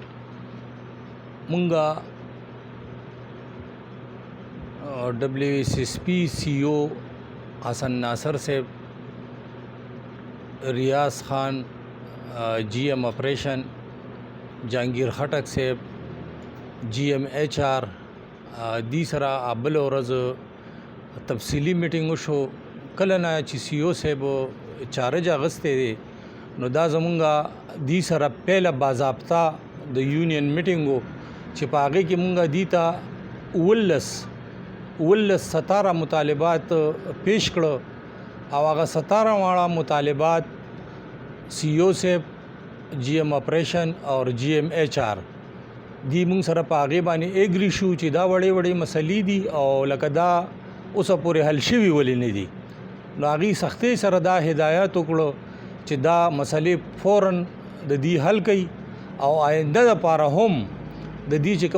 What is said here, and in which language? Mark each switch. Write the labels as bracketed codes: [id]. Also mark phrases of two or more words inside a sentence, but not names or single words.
[ps] منگا ڈبلیو ایس ایس پی سی او حسن ناصر سے ریاض خان [en] GM operation [ps] جہانگیر خٹک سے [en] GM HR [ps] دی سرا ابل ورځ تفصیلی میټینګ وشو. کله نه چې سی او صاحب چارج اغستې دی نو دا زمونږ دی سره پیله باضابطه د یونین میټینګ و چې په هغې کې مونږ دی ته 17 مطالبات پیش کړه او هغه 17 واړه مطالبات سی او صاحب، [en] GM operation [ps] اور [en] GM HR [ps] دی مونږ سره په هغې باندې ایګري شو چې دا وړې وړې مسلې دي او لکه دا اوسه پورې حل شوي ولې نه دي. نو هغې سختۍ سره دا هدایت وکړو چې دا مسلې فوراً د دې حل کوي او آینده دپاره هم د دې چې